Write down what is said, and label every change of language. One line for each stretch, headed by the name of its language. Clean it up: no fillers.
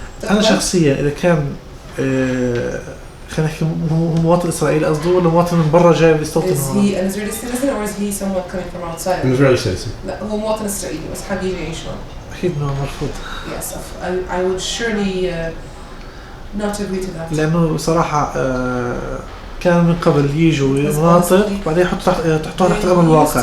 Arabic: أنا شخصيا إذا كان خلينا نحكي هو مواطن إسرائيلي قصده ولا مواطن من برا جاي بيستوطن هون؟
English: Is he an Israeli citizen or is he someone coming from outside? An Israeli citizen.
Arabic: لا هو مواطن إسرائيلي بس حابب يجي يعيش هون. أكيد إنه مرفوض.
English: Yes, I would surely not agree to that.
Arabic: لأنه صراحة كان من قبل يجوا مناطق بعدين يحطوها تحت الأمر الواقع.